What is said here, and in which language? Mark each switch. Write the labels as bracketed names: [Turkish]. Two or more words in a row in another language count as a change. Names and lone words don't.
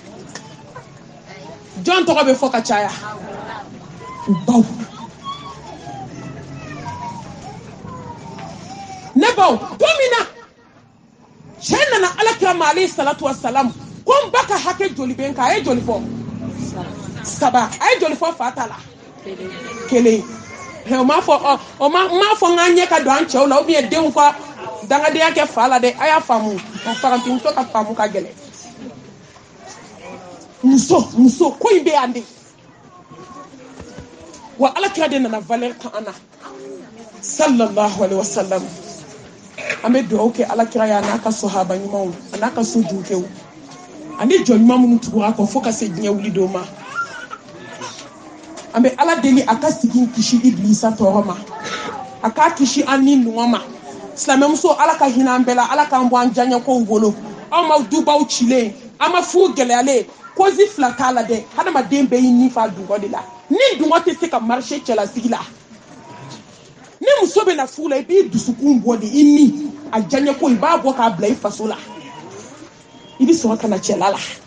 [Bambara] jɔn tɔgɔ bɛ fɔ ka caya u baw ne baw don min na cɛ nana alakira ma [Arabic] alayhi salatu wa salam [Bambara] ko n ba ka hakɛ joli bɛ n kan a ye joli fɔ 3 a ye joli fɔ fa ta la 1 o m'a fɔ n k'an ɲɛ ka don an cɛw la [French] ou bien [Bambara] denw ka dangadenya kɛ fa la dɛ a y'a faamu farantimuso ka faamu ka gɛlɛn muso ko in bɛ yan de wa alakira de nana valeur ta an na [Arabic] sallallahu alaihi wasallam [Bambara] an bɛ dugawu kɛ alakira ye a n'a ka sahaba ɲumanw a n'a ka so junkɛw ani jɔn ɲuman minnu tugura a kɔ fo ka se diɲɛ wuli don ma an bɛ ala deli a ka sigi kisi iblisa tɔɔrɔ ma a k'a kisi an ni nɔgɔ ma silamɛmuso ala ka hinɛ an bɛɛ la ala k'an bɔ an diyaɲɛkow bolo aw ma dubaw cilen an ma furu gɛlɛyalen kozi 2 t'a la dɛ hadamaden bɛɛ y'i nin fa dungɔ de la ni dungɔ tɛ se ka marché cɛlasigi la ni muso bɛ na furu la i b'i dusukun bɔ de i ni a diyaɲɛko i b'a bɔ k'a bila i faso la i bɛ sɔrɔ ka na cɛla la